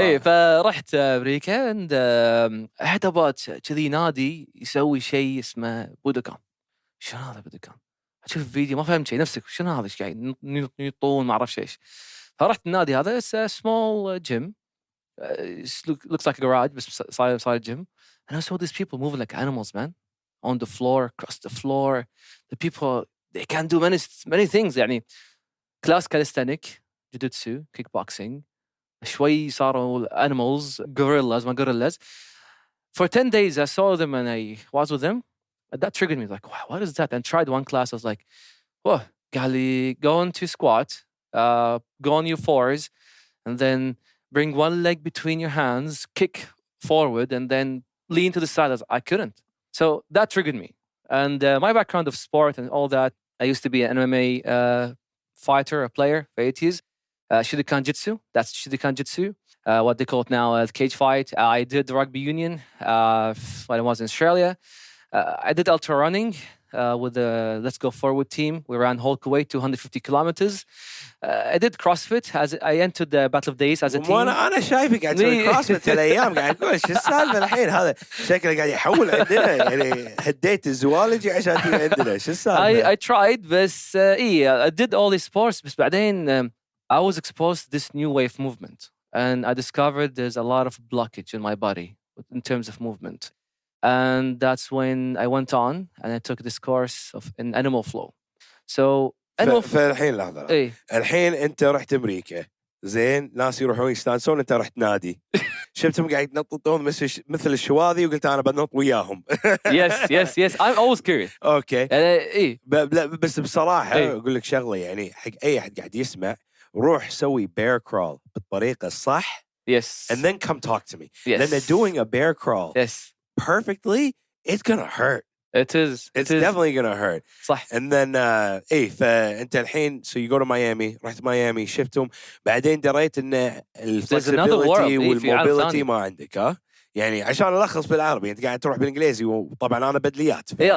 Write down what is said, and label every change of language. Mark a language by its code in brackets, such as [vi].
[ar] فرحت أمريكا [en] and had about [ar] كذي نادي يسوي شيء اسمه بودوكان. شنو هذا بودوكان؟ أشوف فيديو ما فهمت شيء. نفسك شنو هذا؟ إيش قاعد يطون ما أعرف إيش. فرحت النادي هذا. [en] It's a small gym. Looks like a garage بس صار gym. And I saw these people moving like animals, man. On the floor, across the floor. The people, they can do many things. يعني class calisthenic, jiu-jitsu, kickboxing. [ar] شوي صاروا animals, gorillas. [en] For 10 days, I saw them and I was with them. And that triggered me. Like, wow, what is that? And tried one class. I was like, whoa, [ar] قال لي, [en] go into squat, go on your fours, and then bring one leg between your hands, kick forward, and then lean to the side. I couldn't. So that triggered me. And my background of sport and all that, I used to be an MMA fighter, a player for 8 years. Shuriken Jitsu, that's Shuriken Jitsu. What they call it now as cage fight. I did rugby union when I was in Australia. I did ultra running with the Let's Go Forward team. We ran whole Kuwait 250 kilometers. I did CrossFit as I entered the Battle of Days as a team. [ar] وانا شايفك قاعد تسوي CrossFit هالايام قاعد اقول شو السالفه الحين هذا شكله قاعد يحول عندنا يعني هديت الزوالجي عشان تيجي عندنا شو السالفه. [en] I tried بس I did all these sports بس بعدين I was exposed to this new way of movement and I discovered there's a lot of blockage in my body in terms of movement. And that's when I went on and I took this course in animal flow. So [ar] فالحين لحظة. الحين أنت رحت أمريكا. زين, ناس يروحون يستانسون, أنت رحت نادي. شفتهم قاعد ينططون مثل الشواذي وقلت أنا بنط وياهم. [en] Yes. I'm always curious. Okay. [ar] بس بصراحة أقول لك شغلة, يعني حق أي أحد قاعد يسمع, روح سوي bear crawl بالطريقة الصح. [en] Yes. And then come talk to me. Yes. Then they're doing a bear crawl. Yes. Perfectly, it's gonna hurt. It is. It's definitely gonna hurt. [ar] صح. [en] And then [ar] فأنت الحين [en] so you go to Miami, [ar] رحت ميامي, شفتهم, بعدين دريت إن الفلكسبيليتي والموبيليتي ما عندك, ها؟ يعني عشان ألخص بالعربي, أنت قاعد تروح بالإنجليزي وطبعا أنا بدليات.